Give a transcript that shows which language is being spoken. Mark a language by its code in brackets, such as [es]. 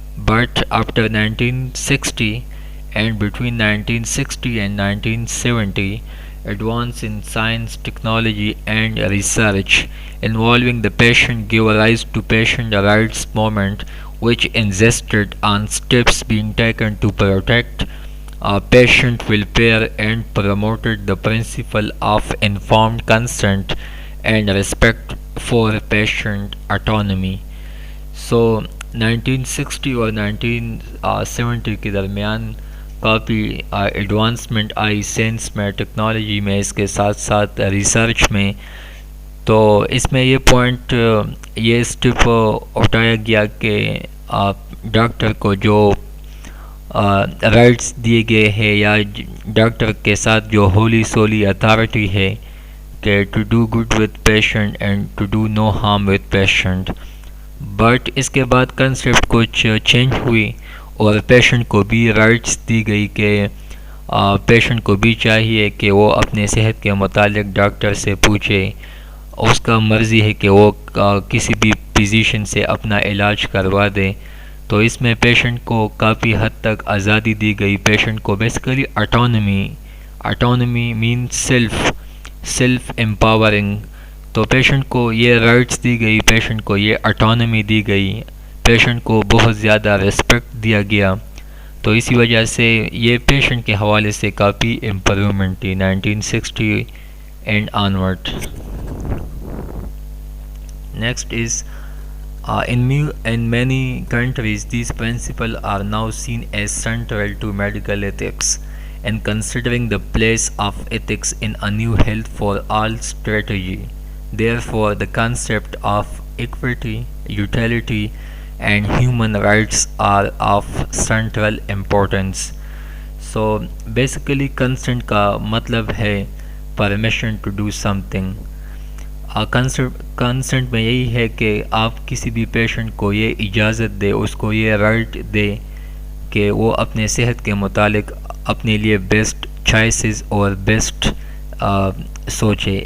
[en] But after 1960 and between 1960 and 1970, advance in science, technology and research involving the patient gave rise to patient rights movement, which insisted on steps being taken to protect patient welfare and promoted the principle of informed consent and respect for patient autonomy. [ur] So 1960 اور 1970 کے درمیان کافی advancement آئی science میں، technology میں، اس کے ساتھ ساتھ research میں. تو اس میں یہ پوائنٹ، یہ اسٹیپ اٹھایا گیا کہ ڈاکٹر کو جو رائٹس دیے گئے ہیں یا ڈاکٹر کے ساتھ جو ہولی سولی اتھارٹی ہے کہ to do good with patient and to do no harm with patient. But اس کے بعد کنسیپٹ کچھ چینج ہوئی اور پیشنٹ کو بھی رائٹس دی گئی کہ پیشنٹ کو بھی چاہیے کہ وہ اپنے صحت کے متعلق ڈاکٹر سے پوچھے. اس کا مرضی ہے کہ وہ کسی بھی فزیشین سے اپنا علاج کروا دے. تو اس میں پیشنٹ کو کافی حد تک آزادی دی گئی. [en] Patient کو basically autonomy mean self empowering. [ur] تو پیشنٹ کو یہ رائٹس دی گئی, پیشنٹ کو یہ اٹانومی دی گئی, پیشنٹ کو بہت زیادہ ریسپیکٹ دیا گیا. تو اسی وجہ سے یہ پیشنٹ کے حوالے سے کافی امپرومنٹ تھی 1960 and onward. [en] Next is in many countries these principles are now seen as central to medical ethics, and considering the place of ethics in a new health for all strategy. Therefore, the concept of equity, utility, and human rights are of central importance. So basically consent [ur] کا مطلب ہے [en] permission to do something. [ur] Consent میں یہی ہے کہ آپ کسی بھی پیشنٹ کو یہ اجازت دے, اس کو یہ رائٹ دے کہ وہ اپنے صحت کے متعلق اپنے لیے بیسٹ چوائسز اور بیسٹ سوچے.